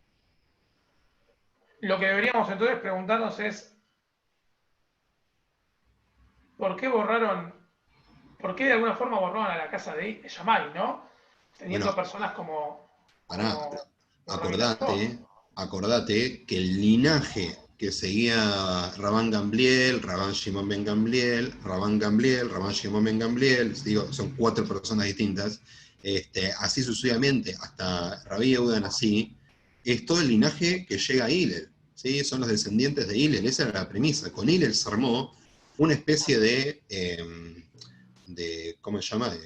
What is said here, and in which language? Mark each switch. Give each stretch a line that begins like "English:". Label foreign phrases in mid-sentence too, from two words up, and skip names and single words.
Spanish: Lo que deberíamos entonces preguntarnos es, ¿por qué de alguna forma borraron a la casa de Yamay, ¿no? Teniendo Bueno, personas como acordate que el linaje que seguía Rabban Gamliel, Rabban Shimon ben Gamliel, Rabban Gamliel, Rabban Shimon ben Gamliel, digo, son 4 personas distintas, así sucesivamente hasta Rabbi Yehuda Nasi, es todo el linaje que llega a Hillel, ¿sí? Son los descendientes de Hillel, esa era la premisa. Con Hillel se armó una especie de ¿cómo se llama?